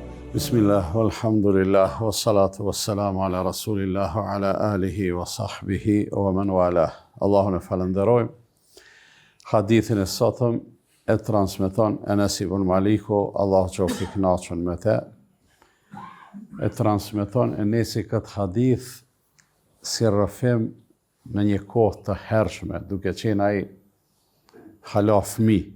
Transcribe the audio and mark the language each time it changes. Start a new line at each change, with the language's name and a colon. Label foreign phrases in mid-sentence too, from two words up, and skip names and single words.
Arabic: بسم الله، والحمد لله، والصلاة والسلام على رسول الله، وعلى آله وصحبه، ومن والاه.
Albanian: Allahun e falenderojmë. Hadithin e sotëm e transmeton Enes ibn Maliku, Allah qoftë i kënaqur me te. E transmeton Enesi këtë hadith si rrëfim në një kohë të hershme, duke qenë ai hala fëmijë.